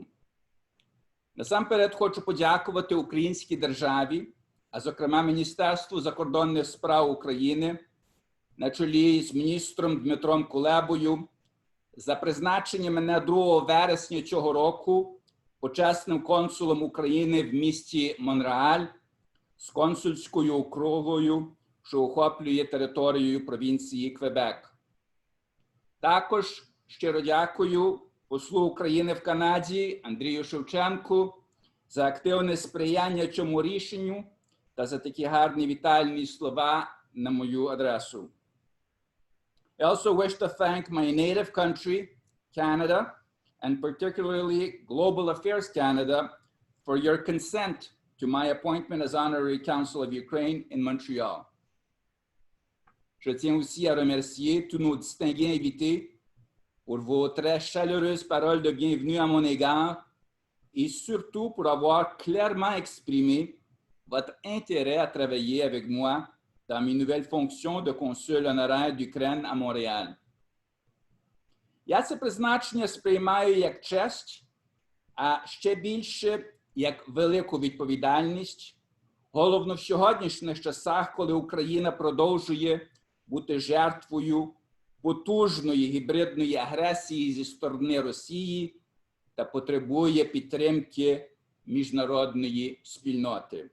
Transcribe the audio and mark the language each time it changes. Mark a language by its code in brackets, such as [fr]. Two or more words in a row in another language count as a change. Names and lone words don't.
[uk] Насамперед хочу подякувати українській державі, а зокрема Міністерству закордонних справ України на чолі з міністром Дмитром Кулебою за призначення мене 2 вересня цього року почесним консулом України в місті Монреаль з консульською округою, що охоплює територію провінції Quebec. Також щиро дякую послу України в Канаді Андрію Шевченку за активне сприяння цьому рішенню та за такі гарні вітальні слова на мою адресу. [en] I also wish to thank my native country, Canada, and particularly Global Affairs Canada, for your consent to my appointment as Honorary Consul of Ukraine in Montreal. [fr] Je tiens aussi à remercier tous nos distingués invités pour vos très chaleureuses paroles de bienvenue à mon égard et surtout pour avoir clairement exprimé votre intérêt à travailler avec moi dans mes nouvelles fonctions de consul honoraire d'Ukraine à Montréal. [uk] Я це призначення сприймаю як честь, а ще більше як велику відповідальність, головно в сьогоднішніх часах, коли Україна продовжує бути жертвою потужної гібридної агресії зі сторони Росії та потребує підтримки міжнародної спільноти.